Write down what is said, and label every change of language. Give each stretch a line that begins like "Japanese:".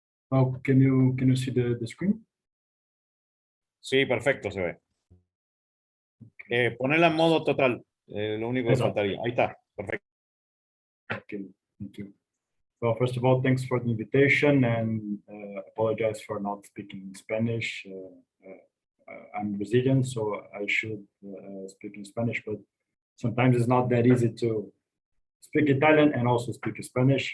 English: Well, can you see the screen?
Spanish: Sí, perfecto, se ve. Ponerla en modo total, lo único que faltaría. Ahí está, perfecto.
English: Okay, thank you. Well, first of all, thanks for the invitation, and apologize for not speaking Spanish. I'm Brazilian, so I should speak in Spanish, but sometimes it's not that easy to speak Italian and also speak Spanish.